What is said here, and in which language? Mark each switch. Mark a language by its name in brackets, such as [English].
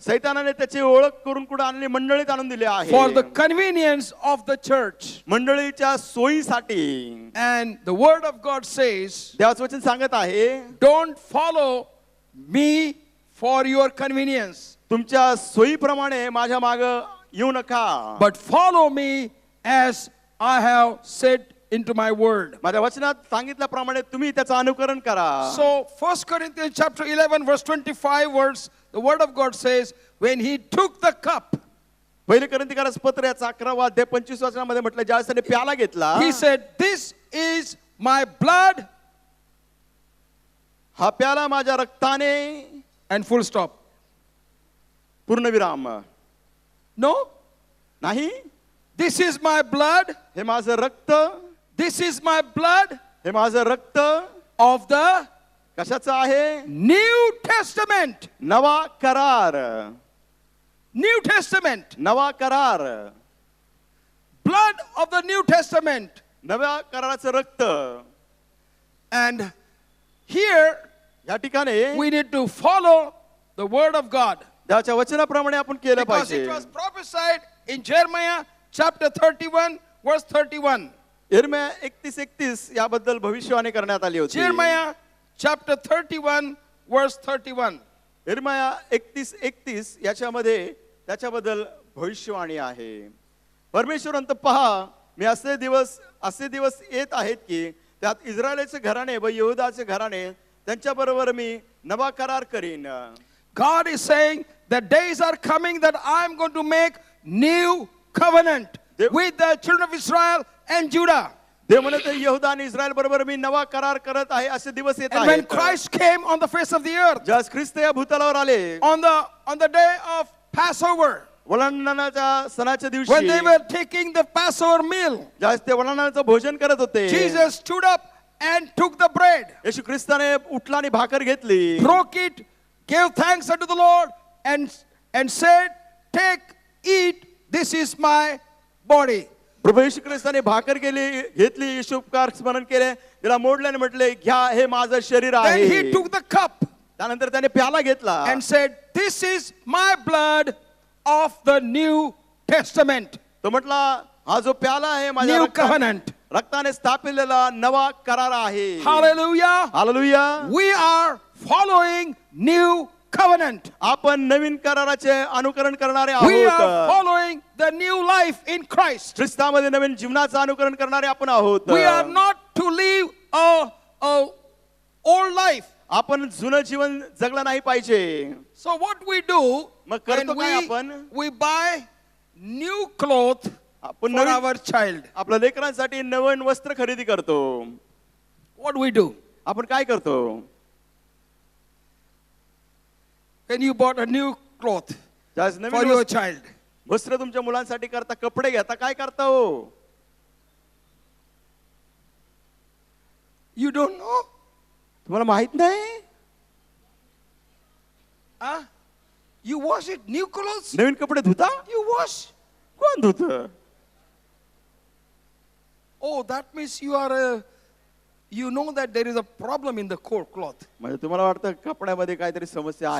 [Marathi] सैतानाने त्याची ओळख करून कुठे आणली, मंडळीत आणून दिले [English] for the [Marathi] आहे, [English] convenience of the church. [Marathi] मंडळीच्या सोयीसाठी. [English] And the word of God says, [Marathi] देवाचं वचन सांगत आहे, [English] don't follow me for your convenience, [Marathi] तुमच्या सोयीप्रमाणे माझ्या माग येऊ नका, [English] but follow me as I have said into my word. [Marathi] माझ्या वचनात सांगितल्याप्रमाणे तुम्ही त्याचं अनुकरण करा. [English] So 1 Corinthians chapter 11 verse 25 words, the word of God says, when he took the cup, [Marathi] पहिले कोरिंथीकरास पत्र याचा 11वा अध्याय 25 वचनामध्ये म्हटलं, ज्यावेळेस त्याने प्याला घेतला, [English] he said, this is my blood, [Marathi] हा प्याला माझ्या रक्ताने, [English] and full stop. [Marathi] पूर्णविराम. [English] No, [Marathi] नाही, [English] this is my blood, [Marathi] हे माझं रक्त, [English] this is my blood [Marathi] हे माझं रक्त [English] of the [Marathi] कशाचं आहे? [English] New Testament. [Marathi] नवा करार. [English] New Testament. [Marathi] नवा करार. [English] Blood of the New Testament. [Marathi] नव्या कराराचं रक्त. [English] And here [Marathi] या ठिकाणी [English] we need to follow the word of God. [Marathi] त्याच्या वचनाप्रमाणे आपण केलं [English] Because [Marathi] पाहिजे. [English] it was prophesied in Jeremiah chapter 31 verse 31. [Marathi] यिर्मया 31:31 याबद्दल भविष्यवाणी करण्यात आली होती. [English] Jeremiah chapter 31 verse 31. [Marathi] यिर्मया 31:31 याच्यामध्ये त्याच्याबद्दल भविष्यवाणी आहे. परमेश्वरांत पहा, मी असे दिवस येत आहेत की त्यात इस्रायलचे घराणे व यहूदाचे घराणे त्यांच्याबरोबर मी नवा करार करीन. [English] God is saying that days are coming that I am going to make new covenant with the children of Israel and Judah. [Marathi] देव म्हणत यहूदा आणि इस्रायल बरोबर मी नवा करार करत आहे, असे दिवस येत [English] And when [Marathi] आहेत. [English] Christ came on the face of the earth [Marathi] ज्यास ख्रिस्त या भूतलावर आले, [English] on the day of Passover, [Marathi] वळणाच्या सणाच्या [English] when [Marathi] दिवशी [English] they were taking the Passover meal, [Marathi] ज्यावेळेस ते वळणाचं भोजन करत होते, [English] Jesus stood up and took the bread, [Marathi] येशू ख्रिस्ताने उठला आणि भाकर घेतली, [English] broke it, gave thanks unto the Lord, and said, "Take, eat, this is my body." [Marathi] प्रभू येशू ख्रिस्ताने भाकर घेतली, येशू उपकार स्मरण केले, तिला मोडल्याने म्हटले, घ्या हे माझं शरीर [English] Then [Marathi] आहे. [English] he took the cup [Marathi] त्यानंतर त्याने प्याला घेतला [English] and said, "This is my blood of the New Testament." [Marathi] तो म्हटला, हा जो प्याला आहे माझ्या [English] New covenant. [Marathi] रक्ताने स्थापिलेला नवा करार आहे. [English] Hallelujah. [Marathi] Hallelujah. [English] We are following new covenant. [Marathi] आपण नवीन कराराचे अनुकरण करणारे [English] We are [Marathi] आहोत. [English] following the new life in Christ. [Marathi] ख्रिस्तामध्ये नवीन जीवनाचं अनुकरण करणारे आपण आहोत. [English] We are not to live a old life. [Marathi] आपण जुनं जीवन जगलं नाही पाहिजे. [English] So what we do [Marathi] मग [English] when [Marathi] करतो काय आपण? [English] we buy new clothes [Marathi] आपण [English] for [Marathi] नवीन [English] our child. [Marathi] आपल्या लेकरांसाठी नवीन वस्त्र खरेदी करतो. [English] What do we do? [Marathi] आपण काय करतो? [English] When you bought a new cloth [Marathi] ज्यावेळेस [English] for [Marathi] नवीन [English] your child, [Marathi] वस्त्र तुमच्या मुलांसाठी करता, कपडे घेता, काय करता हो? [English] you don't know? [Marathi] तुम्हाला माहित नाही? [English] Huh? You wash it, new clothes? [Marathi] नवीन कपडे धुता? [English] You wash. [Marathi] कोण धुत? [English] Oh, that means you know that there is a problem in the cloth. [Marathi] म्हणजे तुम्हाला वाटतं कपड्यामध्ये काहीतरी समस्या